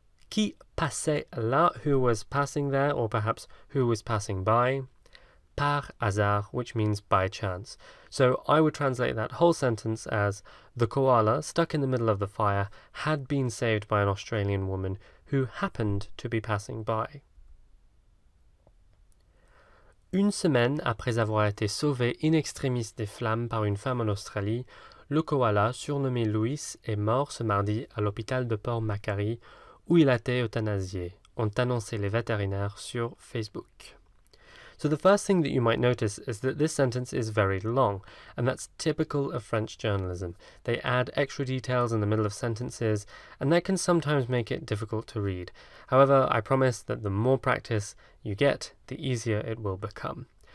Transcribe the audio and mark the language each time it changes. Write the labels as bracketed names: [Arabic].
[French] Qui passait là, [English] who was passing there, or perhaps who was passing by. [French] Par hasard, [English] which means by chance. So I would translate that whole sentence as the koala, stuck in the middle of the fire, had been saved by an Australian woman who happened to be passing by. [French] Une semaine après avoir été sauvé in extremis des flammes par une femme en Australie, le koala, surnommé Louis, est mort ce mardi à l'hôpital de Port-Macquarie, où il a été euthanasié, ont annoncé les vétérinaires sur Facebook. [English] So the first thing that you might notice is that this sentence is very long, and that's typical of French journalism. They add extra details in the middle of sentences, and that can sometimes make it difficult to read. However, I promise that the more practice you get, the easier it will become.